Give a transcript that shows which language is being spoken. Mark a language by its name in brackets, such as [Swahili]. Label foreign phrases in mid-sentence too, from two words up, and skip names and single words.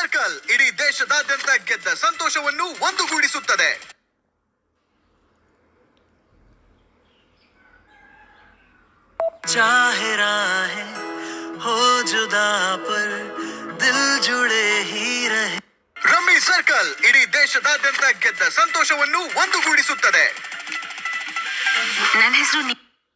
[Kannada] ಸರ್ಕಲ್ ಇಡೀ ದೇಶದಾದ್ಯಂತ ಗೆದ್ದ ಸಂತೋಷವನ್ನು ಒಂದುಗೂಡಿಸುತ್ತದೆ. [Hindi] चाहे राहें हो जुदा पर दिल जुड़े ही रहे. [Kannada] ರಮ್ಮಿ ಸರ್ಕಲ್ ಇಡೀ ದೇಶದಾದ್ಯಂತ ಗೆದ್ದ ಸಂತೋಷವನ್ನು ಒಂದುಗೂಡಿಸುತ್ತದೆ. ನನ್ನ ಹೆಸರು